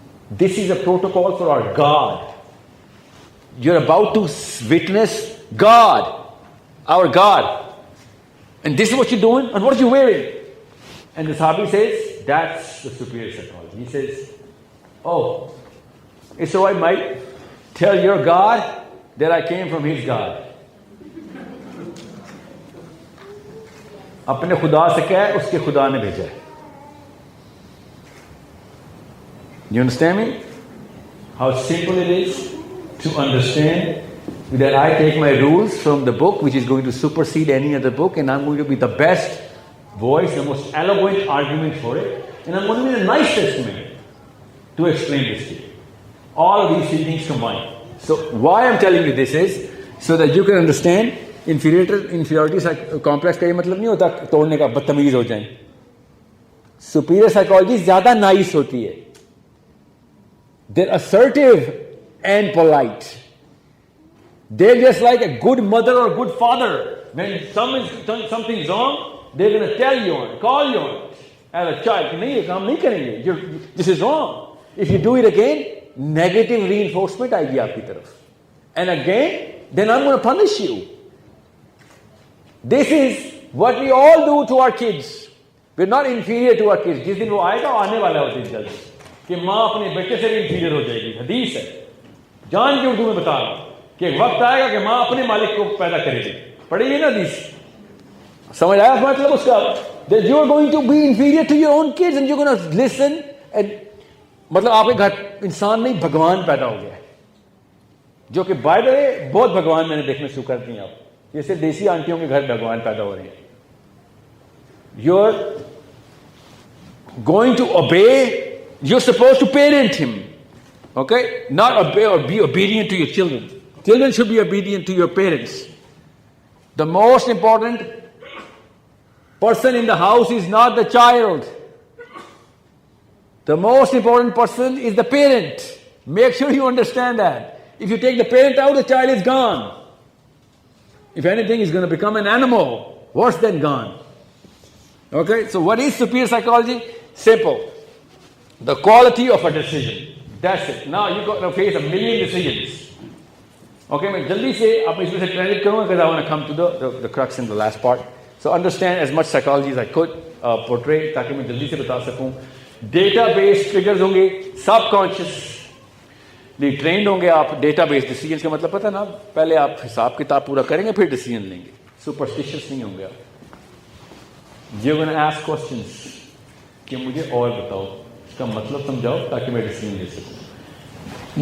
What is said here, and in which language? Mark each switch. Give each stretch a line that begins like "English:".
English: This is a protocol for our God. You're about to witness God, our God. And this is what you're doing? And what are you wearing?" And the Sahabi says, that's the superior psychology. He says, "Oh, it's all right, mate. Tell your God that I came from his God."
Hindi: अपने खुदा से कह, उसके खुदा ने भेजा है.
English: You understand me? How simple it is to understand that I take my rules from the book, which is going to supersede any other book, and I'm going to be the best voice, the most eloquent argument for it, and I'm going to be the nicest man to explain this to you. All of these things combined. So why I'm telling you this is so that you can understand.
Hindi: Inferiority complex का ये मतलब नहीं होता तोड़ने का, बदतमीज हो जाए. सुपीरियर साइकोलॉजी ज्यादा नाइस होती है.
English: They're assertive and polite. They're just like a good mother or good father. When something's wrong, they're going to tell you on it, call you on it. As a child,
Hindi: नहीं ये काम नहीं करेंगे.
English: This is wrong. If you do it again, negative reinforcement
Hindi: आएगी आपकी तरफ.
English: And again, then I'm going to punish you. This is what we all do to our kids. We're not inferior to our kids.
Hindi: जिस दिन वो आएगा आने वाला है उस दिन जल्द कि माँ अपने बेटे से भी inferior हो जाएगी. हदीस है, जान के उर्दू में बता रहा हूँ कि एक वक्त आएगा कि माँ अपने मालिक को पैदा करेगी. पढ़ेगी ना हदीस, समझ आया मतलब उसका?
English: That you are going to be inferior to your own kids and you're going to listen.
Hindi: And मतलब आपके घर इंसान नहीं भगवान पैदा हो गया है, जो कि बाय द वे बहुत भगवान मैंने देखने शुरू कर दिए. आप जैसे देसी आंटियों के घर भगवान पैदा हो रहे हैं.
English: You're going to obey. You're supposed to parent him, okay? Not obey or be obedient to your children. Children should be obedient to your parents. The most important person in the house is not the child. The most important person is the parent. Make sure you understand that. If you take the parent out, the child is gone. If anything, he's going to become an animal, worse than gone. Okay, so what is superior psychology? Simple. The quality of a decision. That's it. Now you're going to face a million decisions. Okay,
Hindi: मैं जल्दी से आप इसमें से translate करूँगा
English: because I want to come to the crux in the last part. So understand as much psychology as I could portray
Hindi: ताकि मैं जल्दी से बता सकूँ. Database triggers होंगे, subconscious ट्रेंड होंगे आप. डेटाबेस डिसीजन का मतलब पता ना, पहले आप हिसाब किताब पूरा करेंगे फिर डिसीजन लेंगे. सुपरस्टिशियस नहीं होंगे आप.
English: You're going to ask questions
Hindi: कि मुझे और बताओ, इसका मतलब समझाओ ताकि मैं डिसीजन ले सकूं.